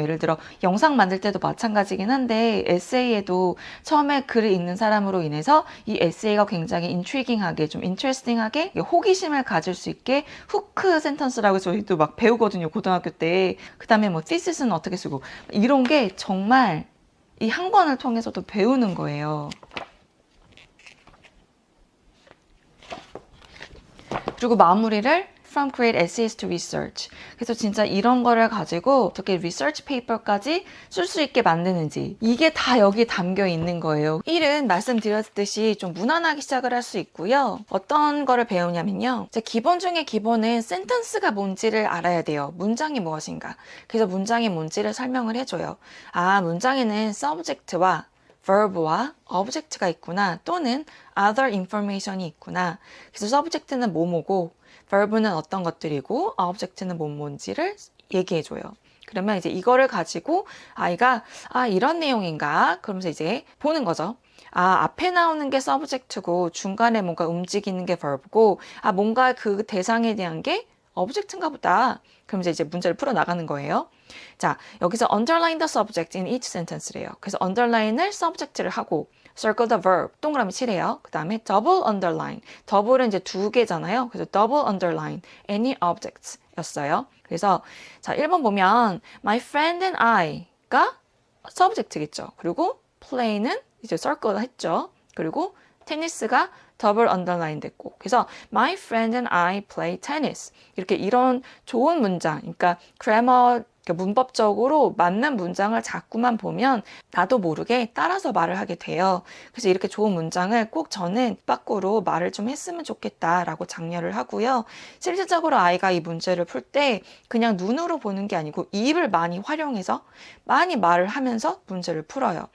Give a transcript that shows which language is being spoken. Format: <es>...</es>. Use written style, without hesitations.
<ko>예를 들어 영상 만들 때도 마찬가지긴 한데 에세이에도 처음에 글을 읽는 사람으로 인해서 이 에세이가 굉장히 intriguing하게, 좀 interesting하게 호기심을 가질 수 있게 후크 센턴스라고 저희도 막 배우거든요. 고등학교 때. 그 다음에 뭐 thesis는 어떻게 쓰고 이런 게 정말 이 한 권을 통해서도 배우는 거예요. 그리고 마무리를</ko> <en>From great essays to research.</en> <ko>그래서 진짜 이런 거를 가지고 어떻게 리서치 페이퍼까지 쓸 수 있게 만드는지, 이게 다 여기 담겨 있는 거예요. 1은 말씀드렸듯이 좀 무난하게 시작을 할 수 있고요. 어떤 거를 배우냐면요. 기본 중에 기본은 센텐스가 뭔지를 알아야 돼요. 문장이 무엇인가. 그래서 문장이 뭔지를 설명을 해줘요. 아, 문장에는 subject와 verb와 object가 있구나, 또는 other information이 있구나. 그래서 subject는 뭐뭐고 verb는 어떤 것들이고 object는 뭔지를 얘기해줘요. 그러면 이제 이거를 가지고 아이가 이런 내용인가? 그러면서 이제 보는 거죠. 앞에 나오는 게 subject고 중간에 뭔가 움직이는 게 verb고 뭔가 그 대상에 대한 게 object인가 보다. 그러면서 이제 문제를 풀어 나가는 거예요. 자, 여기서</ko> <en>underline the subject in each sentence</en> <ko>래요. 그래서 underline을 subject를 하고</ko> <en>circle the verb,</en> <ko>동그라미 칠해요. 그 다음에 double underline, double은 이제 두 개잖아요. 그래서</ko> <en>double underline any objects</en> <ko>였어요. 그래서 자, 1번 보면</ko> <en>my friend and I</en> <ko>가 subject겠죠. 그리고 play는 이제 circle 했죠. 그리고 테니스가 double underline 됐고, 그래서</ko> <en>my friend and I play tennis.</en> <ko>이렇게 이런 좋은 문장, 그러니까 grammar, 문법적으로 맞는 문장을 자꾸만 보면 나도 모르게 따라서 말을 하게 돼요. 그래서 이렇게 좋은 문장을 꼭 저는 밖으로 말을 좀 했으면 좋겠다라고 장려를 하고요. 실질적으로 아이가 이 문제를 풀 때 그냥 눈으로 보는 게 아니고 입을 많이 활용해서 많이 말을 하면서 문제를 풀어요.</ko>